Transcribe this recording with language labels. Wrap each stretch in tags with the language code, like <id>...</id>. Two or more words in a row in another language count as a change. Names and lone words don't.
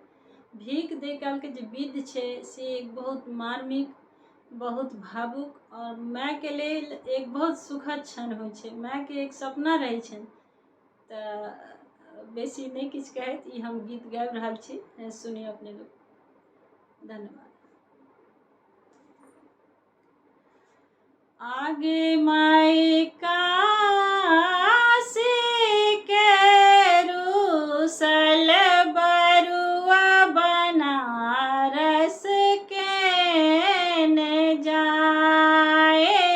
<mai>भीख दे काल के जे विध छे से एक बहुत मार्मिक, बहुत भावुक और माय के लेल एक बहुत सुखद क्षण होइ छे। माय के एक सपना रहे छे। त बेसी नहीं किछ कहत, ई हम गीत गाबि रहल छी, सुनिए अपने लोग। धन्यवाद। आगे माई काशी के रूसल बरुआ बनारस के न जाए।</mai>